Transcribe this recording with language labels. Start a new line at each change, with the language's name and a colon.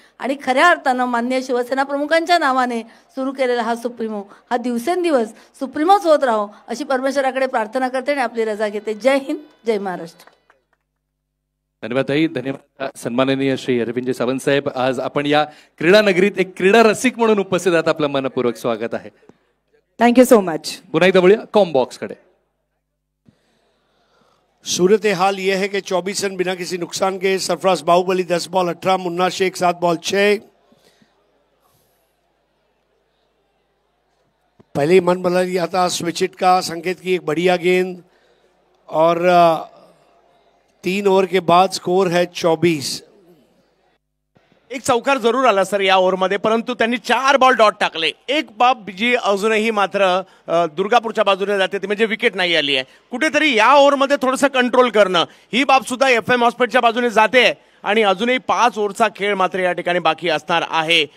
Marathi: आणि खऱ्या अर्थानं माननीय शिवसेना प्रमुखांच्या नावाने सुरू केलेला हा सुप्रीमो हा दिवसेंदिवस सुप्रीमोच होत राहो अशी परमेश्वराकडे प्रार्थना करते आणि आपली रजा घेते. जय हिंद, जय महाराष्ट्र. धन्यवाद ताई, धन्यवाद. सन्माननीय श्री अरविंद सावंत साहेब, आज आपण या क्रीडा नगरीत एक क्रीडा रसिक म्हणून उपस्थित आहात. आपलं मनपूर्वक स्वागत आहे.
English: Thank you so much.
Marathi: पुन्हा एकदा बोलूया कॉम बॉक्स कडे.
Hindi: सूरत हाल यह है कि 24 रन बिना किसी नुकसान के. Sarfaraz Baahubali 10 ball 18, Munna Sheikh 7 ball 6. पहले ही मन बदल लिया था स्विचिट का. संकेत की एक बढ़िया गेंद और 3 ओवर के बाद स्कोर है 24.
Marathi: एक चौकार जरूर आला सर या ओव्हरमध्ये, परंतु त्यांनी 4 बॉल डॉट टाकले. एक बाब जी अजूनही मात्र दुर्गापूरच्या बाजूने जाते ती म्हणजे विकेट नाही आली आहे. कुठेतरी या ओव्हरमध्ये थोडंसं कंट्रोल करणं ही बाब सुद्धा FM हॉस्पिटलच्या बाजूने जाते. आणि अजूनही 5 ओव्हरचा खेळ मात्र या ठिकाणी बाकी असणार आहे.